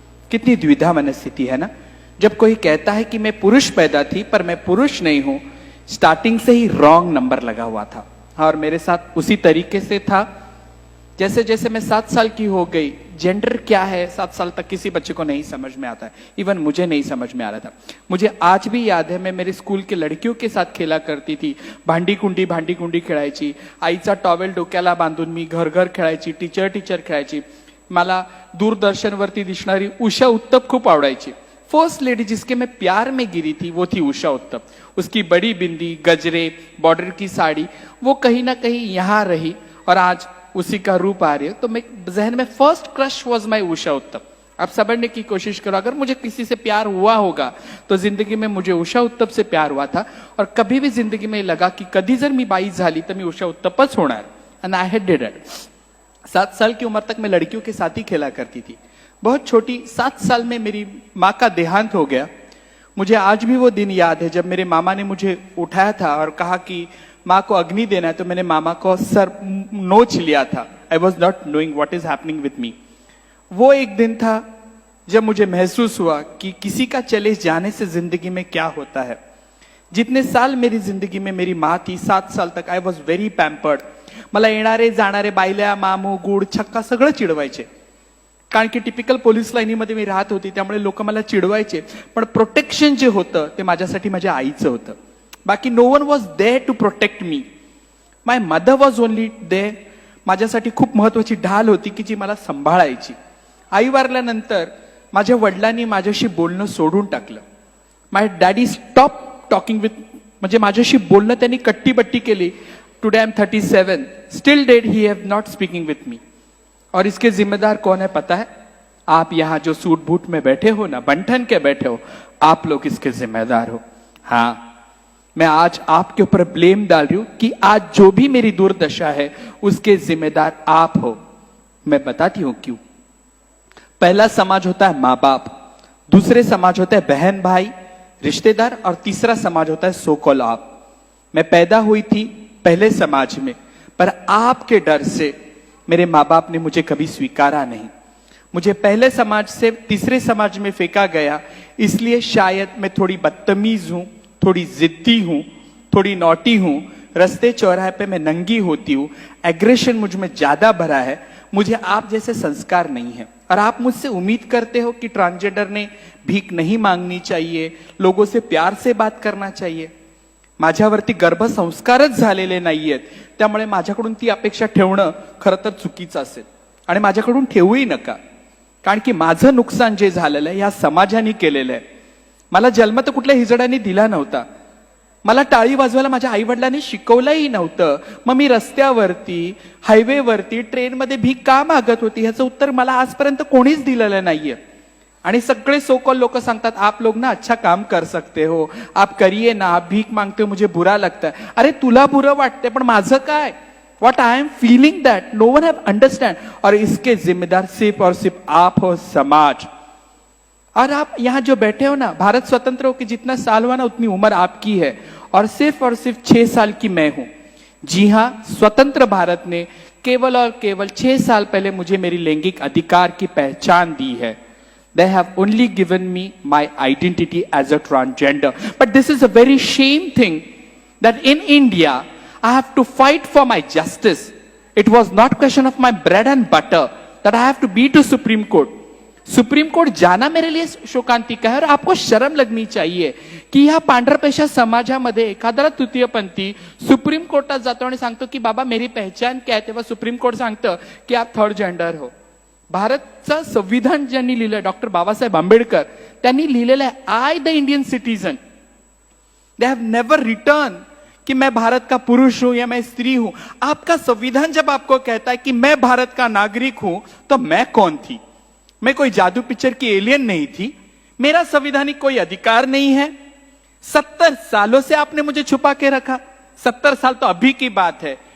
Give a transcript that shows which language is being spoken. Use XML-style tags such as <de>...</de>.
<hi>कितनी द्विधा मनस्थिति है ना। जब कोई कहता है कि मैं पुरुष पैदा थी पर मैं पुरुष नहीं हूं, स्टार्टिंग से ही रॉन्ग नंबर लगा हुआ था। और मेरे साथ उसी तरीके से था। जैसे जैसे मैं 7 साल की हो गई, जेंडर क्या है 7 साल तक किसी बच्चे को नहीं समझ में आता है। इवन मुझे नहीं समझ में आ रहा था। मुझे आज भी याद है, मैं मेरे स्कूल के लड़कियों के साथ खेला करती थी।</hi> <mr>भांडी कुंडी खेळायची, आईचा टॉवेल डोक्याला बांधून मी घर घर खेळायची, टीचर खेळायची। मला दूरदर्शनवरती दिसणारी उषा उत्तप खूप आवडायची।</mr> <hi>फर्स्ट लेडी जिसके मैं प्यार में गिरी थी वो थी उषा उत्तप। उसकी बड़ी बिंदी, गजरे, बॉर्डर की साड़ी, वो कहीं ना कहीं यहाँ रही और आज उसी का रूप आ रही है। तो मैं जहन में</hi> <en>first crush was my</en> <hi>Usha उत्तप। आप समझने की कोशिश करो, अगर मुझे किसी से प्यार हुआ होगा तो जिंदगी में मुझे उषा उत्तप से प्यार हुआ था। और कभी भी जिंदगी में लगा कि</hi> <mr>कधी जर मी बाई झाली तर मी उषा उत्तपच होणार,</mr> <en>And I had did it.</en> <hi>7 साल की उम्र तक मैं लड़कियों के साथ ही खेला करती थी। बहुत छोटी 7 साल में मेरी माँ का देहांत हो गया। मुझे आज भी वो दिन याद है जब मेरे मामा ने मुझे उठाया था और कहा कि माँ को अग्नि देना है, तो मैंने मामा को सर नोच लिया था।</hi> <en>I was not knowing what is happening with me.</en> <hi>वो एक दिन था जब मुझे महसूस हुआ कि किसी का चले जाने से जिंदगी में क्या होता है। जितने साल मेरी जिंदगी में मेरी माँ थी, 7 साल तक</hi> <en>I was very pampered.</en> <mr>मला येणारे जाणारे बायल्या, मामू, गुड, छक्का सगळं चिडवायचे। कारण की टिपिकल पोलीस लाईनीमध्ये मी राहत होती, त्यामुळे लोक मला चिडवायचे। पण प्रोटेक्शन जे होतं ते माझ्यासाठी माझ्या आईचं होतं।</mr> <en>बाकी no one was there to protect me. My mother was only there.</en> <mr>माझ्यासाठी खूप महत्वाची ढाल होती की जी मला सांभाळायची। आई वारल्यानंतर माझ्या वडिलांनी माझ्याशी बोलणं सोडून टाकलं।</mr> <en>my daddy stop talking with,</en> <mr>म्हणजे माझ्याशी बोलणं त्यांनी कट्टीबट्टी केली।</mr> <en>Today I am 37, still dad he have not speaking with me.</en> <hi>और इसके जिम्मेदार कौन है पता है? आप यहां जो सूट बूट में बैठे हो ना, बंठन के बैठे हो, आप लोग इसके जिम्मेदार हो। हाँ, मैं आज आपके ऊपर ब्लेम डाल रही हूं कि आज जो भी मेरी दुर्दशा है उसके जिम्मेदार आप हो। मैं बताती हूं क्यों। पहला समाज होता है माँ बाप, दूसरे समाज होता है बहन भाई, रिश्तेदार, और तीसरा समाज होता है सो कॉल्ड आप। मैं पैदा हुई थी पहले समाज में, पर आपके डर से मेरे माँ बाप ने मुझे कभी स्वीकारा नहीं। मुझे पहले समाज से तीसरे समाज में फेंका गया, इसलिए शायद मैं थोड़ी बदतमीज हूं, थोड़ी जिद्दी हूं, थोड़ी नॉटी हूं। रास्ते चौराहे पे मैं नंगी होती हूं। एग्रेशन मुझ में ज्यादा भरा है। मुझे आप जैसे संस्कार नहीं है। और आप मुझसे उम्मीद करते हो कि ट्रांसजेंडर ने भीख नहीं मांगनी चाहिए, लोगों से प्यार से बात करना चाहिए।</hi> <mr>माझ्यावरती गर्भसंस्कारच झालेले नाहीयेत, त्यामुळे माझ्याकडून ती अपेक्षा ठेवणं खरं तर चुकीचं असेल आणि माझ्याकडून ठेवूही नका। कारण की माझं नुकसान जे झालेलं आहे या समाजाने केलेलं आहे। मला जन्म तर कुठल्या हिजड्यांनी दिला नव्हता। मला टाळी वाजवायला माझ्या आई वडिलांनी शिकवलंही नव्हतं। मग मी रस्त्यावरती, हायवेवरती, ट्रेनमध्ये भीक का मागत होती ह्याचं उत्तर मला आजपर्यंत कोणीच दिलेलं नाहीये। आणि सगळे सोकॉल लोक सांगतात</mr> <hi>आप लोग ना अच्छा काम कर सकते हो, आप करिए ना, आप भीक मांगते हो, मुझे बुरा लगता है।</hi> <mr>अरे तुला बुरा वाटते पण माझं काय?</mr> <en>What I am feeling that no one have understand.</en> <hi>और इसके जिम्मेदार सिर्फ और सिर्फ आप हो, समाज। और आप यहाँ जो बैठे हो ना, भारत स्वतंत्र हो के जितना साल हुआ ना उतनी उम्र आपकी है और सिर्फ 6 साल की मैं हूं। जी हाँ, स्वतंत्र भारत ने केवल और केवल 6 साल पहले मुझे मेरी लैंगिक अधिकार की पहचान दी है।</hi> <en>They have only given me my identity as a transgender. But this is a very shame thing that in India I have to fight for my justice. It was not question of my bread and butter that I have to be to Supreme Court.</en> <hi>Supreme court जाना मेरे लिए शोकांतिका है। और आपको शर्म लगनी चाहिए की</hi> <mr>ह्या पांढरपेशा समाजामध्ये एखादा तृतीयपंथी सुप्रीम कोर्टात जातो आणि सांगतो की</mr> <hi>बाबा मेरी पहचान क्या है,</hi> <mr>तेव्हा सुप्रीम कोर्ट सांगतं की</mr> <hi>आप थर्ड जेंडर हो।</hi> <mr>भारतचं संविधान ज्यांनी लिहिलं, डॉक्टर बाबासाहेब आंबेडकर, त्यांनी लिहिलेलं आहे,</mr> <en>I the Indian citizen. They have never return</en> <hi>कि मैं भारत का पुरुष हूं या मैं स्त्री हूं. आपका संविधान जब आपको कहता है कि मैं भारत का नागरिक हूं, तो मैं कौन थी? मैं कोई जादू पिक्चर की एलियन नहीं थी. मेरा संवैधानिक कोई अधिकार नहीं है. 70 सालों से आपने मुझे छुपा के रखा. 70 साल तो अभी की बात है.</hi>